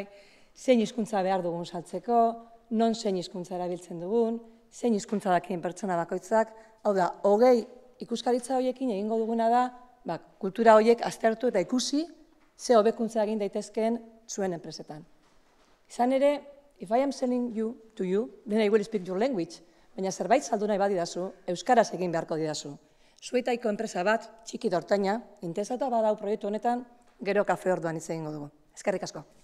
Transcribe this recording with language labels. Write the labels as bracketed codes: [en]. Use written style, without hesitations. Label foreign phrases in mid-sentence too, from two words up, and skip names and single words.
[eu] Zein hizkuntza behar dugun saltzeko, non zein hizkuntza erabiltzen dugun, zein hizkuntza dakien pertsona bakoitzak, hau da, 20 ikuskaritza horiekin egingo duguna da, kultura horiek aztertu eta ikusi, ze hobekuntza egin daitezkeen zuen enpresetan. Izan ere, [en] if I am selling you to you, then I will speak your language, [eu] baina zerbait saldu nahi badidazu, euskaraz egin beharko didazu. Zuetaiko enpresa bat, txiki dortaina, interesata badau proiektu honetan, gero kafe orduan hitz egingo dugu. Eskerrik asko.